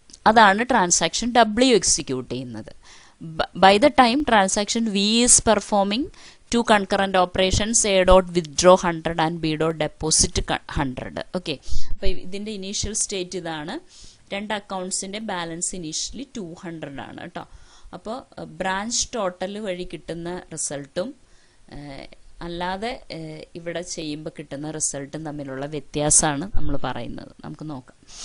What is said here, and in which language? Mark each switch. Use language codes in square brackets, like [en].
[ml] അതാണ് transaction W execute ചെയ്യുന്നത്. [en] By the time transaction V is performing 2 concurrent operations, A dot withdraw 100 and B dot deposit 100. [ml] Okay, അപ്പോൾ ഇതിൻ്റെ initial state ഇതാണ്. രണ്ട് അക്കൗണ്ട്സിൻ്റെ balance initially 200 ആണ് കേട്ടോ. അപ്പോൾ ബ്രാഞ്ച് ടോട്ടൽ വഴി കിട്ടുന്ന റിസൾട്ടും അല്ലാതെ ഇവിടെ ചെയ്യുമ്പോൾ കിട്ടുന്ന റിസൾട്ടും തമ്മിലുള്ള വ്യത്യാസമാണ് നമ്മൾ പറയുന്നത്. നമുക്ക് നോക്കാം.